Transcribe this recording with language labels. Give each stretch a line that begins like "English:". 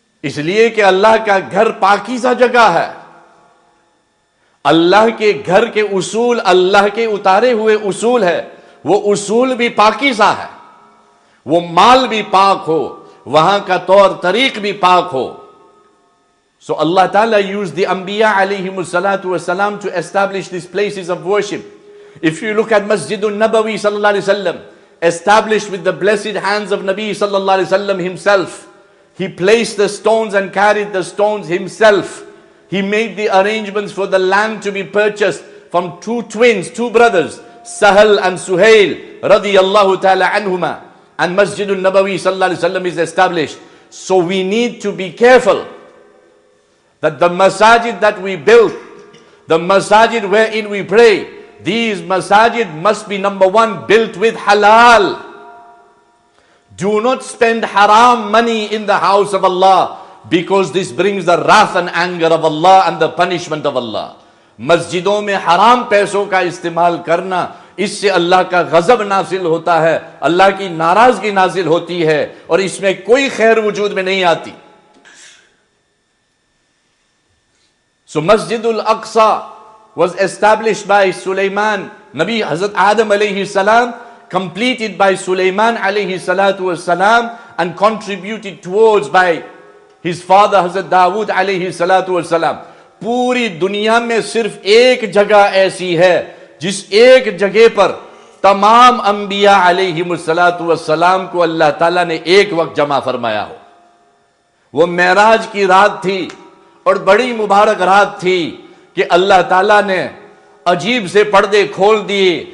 Hindi: इसलिए कि अल्लाह का घर पाकीज़ा जगह है। अल्लाह के घर के उसूल अल्लाह के उतारे हुए उसूल है। वो उसूल भी पाकीज़ा है, वो माल भी पाक हो, वहां का तौर तरीक भी पाक हो।
English: So Allah Ta'ala used the Anbiya alayhimus salatu wasalam to establish these places of worship. If you look at Masjidul Nabawi sallallahu alayhi wasallam, established with the blessed hands of Nabi sallallahu alayhi wasallam himself. He placed the stones and carried the stones himself. He made the arrangements for the land to be purchased from two twins, two brothers, Sahal and Suhail radiyallahu ta'ala anhuma. And Masjidul Nabawi sallallahu alayhi wasallam is established. So we need to be careful that the masajid that we build, the masajid wherein we pray, these masajid must be, number one, built with halal. Do not spend haram money in the house of Allah, because this brings the wrath and anger of Allah and the punishment of Allah.
Hindi: मस्जिदों में हराम पैसों का इस्तेमाल करना, इससे अल्लाह का गजब नाजिल होता है, अल्लाह की नाराजगी नाजिल होती है, और इसमें कोई खैर वजूद में नहीं आती.
English: So Masjidul Aqsa was established by Sulaiman, Nabi Hazrat Adam alayhi salam, completed by Sulaiman alayhi salatu was salam, and contributed towards by his father Hazrat Dawood alayhi salatu was salam.
Hindi: पूरी दुनिया में सिर्फ एक जगह ऐसी है जिस एक जगह पर तमाम अंबिया अलैहिमुस्सलातु वस्सलाम को अल्लाह ताला ने एक वक्त जमा फरमाया हो. वो मेराज की रात थी और बड़ी मुबारक रात थी कि अल्लाह ताला ने अजीब से पर्दे खोल दिए.